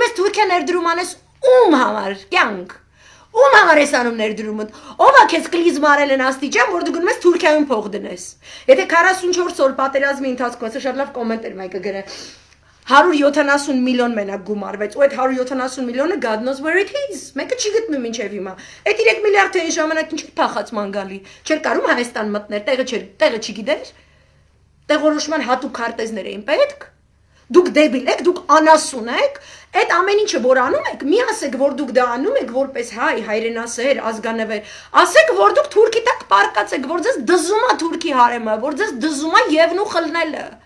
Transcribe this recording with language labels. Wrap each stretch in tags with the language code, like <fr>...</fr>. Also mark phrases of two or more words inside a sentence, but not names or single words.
<hy>ես Թուրքիա ներդրում անես ում համար, կյանք։ Ում համար ես անում ներդրումը։ Ով է քեզ կլիզմ արել են աստիճան, որ դու գնում ես Թուրքիայում փող դնես։ Եթե 44 օր պատերազմի ընթացքում, ասա շատ լավ կոմենտ էր մեկը գրել։ 170 միլիոն մենակ գումարվեց, ու այդ 170 միլիոնը</hy> <en>God knows where it is։</en> <hy>Մեկը չի գտնում մինչև հիմա։ Այդ 3 միլիարդը այն ժամանակ ինչ փախած մանգալի։ Չէր կարում Հայաստան մտներ, տեղը չգիտեր։ Տեղորոշման հատուկ քարտեզներ էին պետք։ Դուք դեբիլ եք, դուք անասուն եք, այդ ամեն ինչը որ անում եք, մի ասեք, որ դուք դա անում եք որպես հայ, հայրենասեր, ազգանվեր, ասեք, որ դուք թուրքի տակ պարկած եք, որ ձեզ դզում է թուրքի հարեմը, որ ձեզ դզում է Եվնու խլնելը։</hy>